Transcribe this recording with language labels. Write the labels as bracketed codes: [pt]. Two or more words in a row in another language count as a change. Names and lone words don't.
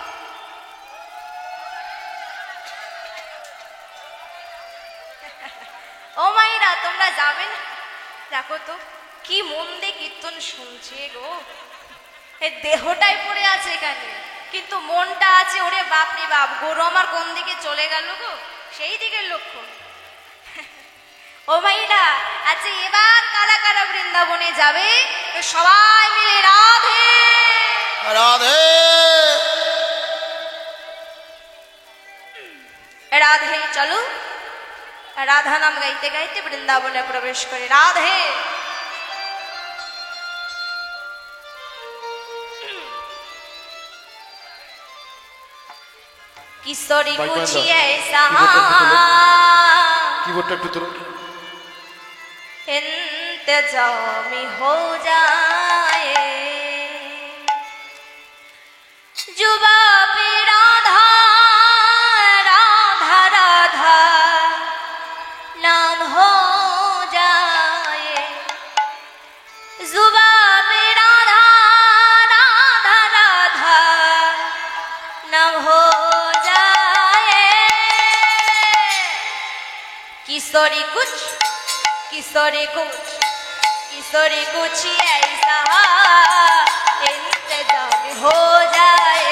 [bn] ও মাইরা তোমরা যাবে না দেখো তো কি মন দিয়ে কীর্তন শুনছে গো এই দেহটাই পড়ে আছে এখানে কিন্তু মনটা আছে ওরে বাপরে বাপ গরু আমার কোন দিকে চলে গেল গো সেই দিকের লক্ষ্য ও মাইরা আচ্ছা এবার কারা কারা বৃন্দাবনে যাবে সবাই মিলে রাধে রাধে রাধে চলো রাধা নাম গাইতে গাইতে বৃন্দাবনে প্রবেশ করে রাধে [hi] किशोरी कुछ ऐसा [bn] कीबोर्डটা একটু ধরো [hi] इंतजाम हो जाए जुबा पे राधा राधा राधा नाम हो जाए जुबा पे राधा राधा राधा नाम हो किशोरी कुछ ऐसा इंतजाम हो जाए